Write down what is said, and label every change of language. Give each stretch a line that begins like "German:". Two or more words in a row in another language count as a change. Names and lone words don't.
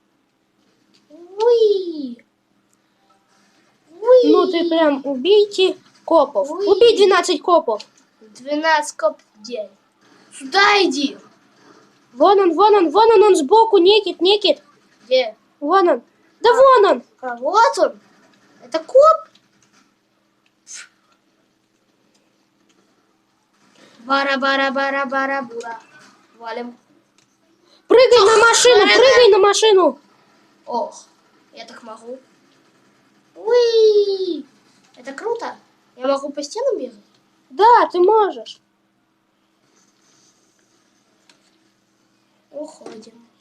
Russian: Уи! Уи! Ну ты прям убейте копов. Уи. Убей 12 копов. 12 коп в день. Сюда иди. Вон он сбоку, Никит. Где? Вон он. Да вон он. А вот он. Это коп. Бара-бара-бара-бара-бура. Валим. Прыгай на машину. Ох, я так могу. Уи! Это круто. Я могу по стенам бегать? Да, ты можешь. Уходим.